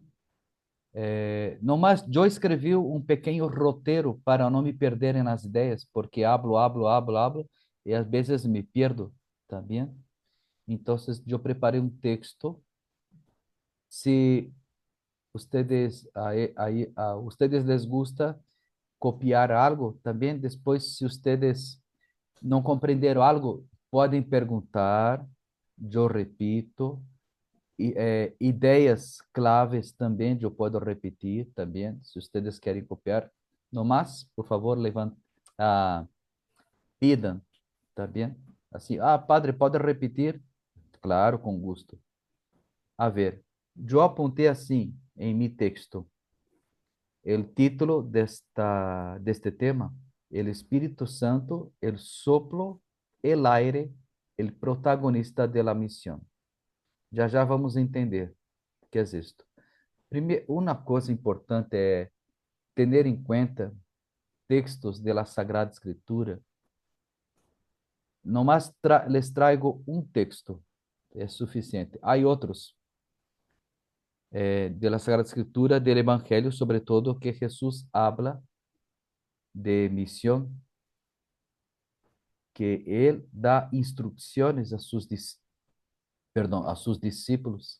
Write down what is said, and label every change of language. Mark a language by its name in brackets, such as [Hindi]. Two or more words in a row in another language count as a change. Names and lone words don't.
[Spanish] No más, yo escrevi un pequeño roteiro para no me perder en las ideas, porque hablo, y a veces me pierdo también. Entonces, yo preparé un texto. Se ustedes les gusta copiar algo, [Portuguese] também depois, se ustedes não compreenderam algo, podem perguntar, eu repito, ideias claves também, eu posso repetir também, se ustedes querem copiar. [Spanish] No más, [Portuguese] por favor, levantem, pidam, tá bem? Assim, padre, pode repetir? Claro, com gosto. A ver, eu apontei assim em meu texto. [Spanish] El título de este tema, El Espíritu Santo, el soplo, el aire, el protagonista de la misión. [Portuguese] Já já vamos entender o que é isto. Primeiro, uma coisa importante é ter em conta textos [Spanish] de la Sagrada Escritura. Nomás les traigo um texto, [Portuguese] é suficiente. Há outros [Spanish] de la Sagrada Escritura, del Evangelio, sobre todo, que Jesus habla de misión. que Él da instrucciones a sus discípulos.